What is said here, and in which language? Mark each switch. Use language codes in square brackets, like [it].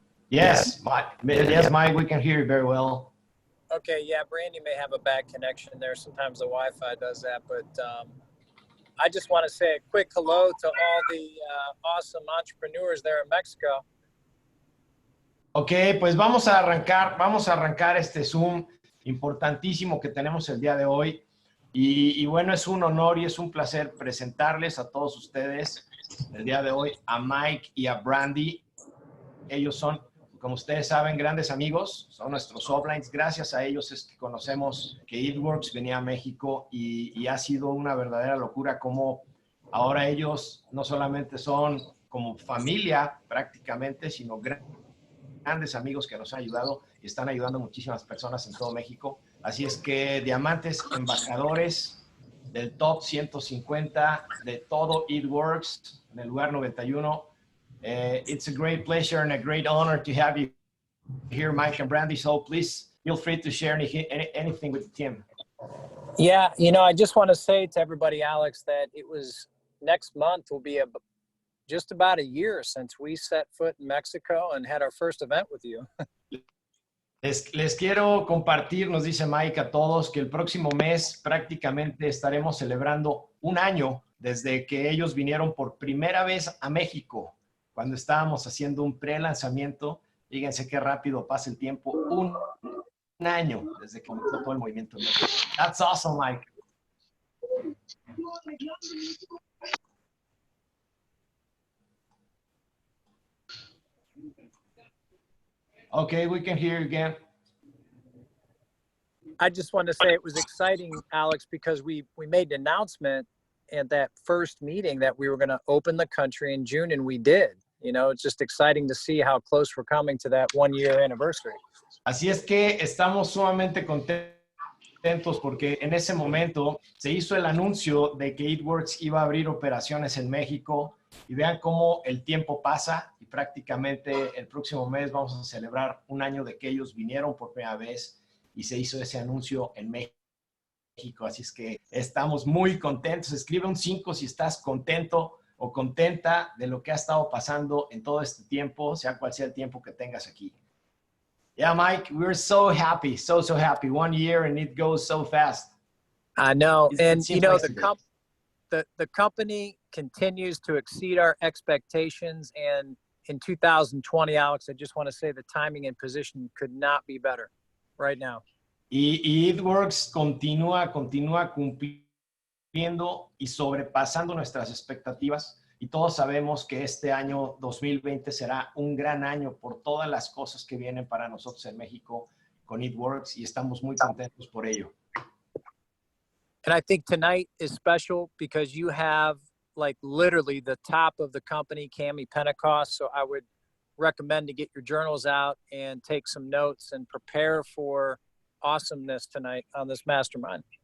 [en] Yes, Mike, we can hear you very well. Okay, yeah, Brandy may have a bad connection there. Sometimes the Wi-Fi does that, but I just want to say a quick hello to all the awesome entrepreneurs there in Mexico. [es] Ok, pues vamos a arrancar este Zoom importantísimo que tenemos el día de hoy. Y bueno, es un honor y es un placer presentarles a todos ustedes el día de hoy a Mike y a Brandy. Ellos son, como ustedes saben, grandes amigos, son nuestros uplines. Gracias a ellos es que conocemos que Eatworks venía a México y ha sido una verdadera locura como ahora ellos no solamente son como familia prácticamente, sino grandes amigos que nos han ayudado y están ayudando a muchísimas personas en todo México. Así es que diamantes embajadores del top 150 de todo Eatworks en el lugar 91. [en] It's a great pleasure and a great honor to have you here, Mike and Brandy. So please feel free to share anything with the team. Yeah, you know, I just want to say to everybody, Alex, that it was next month will be just about a year since we set foot in Mexico and had our first event with you. [es] Les quiero compartir, nos dice Mike, a todos que el próximo mes prácticamente estaremos celebrando un año desde que ellos vinieron por primera vez a México, cuando estábamos haciendo un pre-lanzamiento. Fíjense qué rápido pasa el tiempo. Un año desde que comenzó todo el movimiento. [en] That's awesome, Mike. Okay, we can hear you again. I just want to say it was exciting, Alex, because we made an announcement at that first meeting that we were going to open the country in June, and we did. You know, it's just exciting to see how close we're coming to that 1-year anniversary. [es] Así es que estamos sumamente contentos porque en ese momento se hizo el anuncio de que Eatworks iba a abrir operaciones en México y vean cómo el tiempo pasa y prácticamente el próximo mes vamos a celebrar un año de que ellos vinieron por primera vez y se hizo ese anuncio en México. Así es que estamos muy contentos. Escribe un 5 si estás contento o contenta de lo que ha estado pasando en todo este tiempo, sea cual sea el tiempo que tengas aquí. [en] Yeah, Mike, we're so happy, so happy. 1 year and it goes so fast. I know, and you know, the company continues to exceed our expectations, and in 2020, Alex, I just want to say the timing and position could not be better right now. [es] Y Eatworks continúa cumpliendo y sobrepasando nuestras expectativas. Y todos sabemos que este año 2020 será un gran año por todas las cosas que vienen para nosotros en México con Eatworks y estamos muy contentos por ello. [en] And I think tonight is special because you have like literally the top of the company, Cami Pentecost. So I would recommend to get your journals out and take some notes and prepare for awesomeness tonight on this mastermind.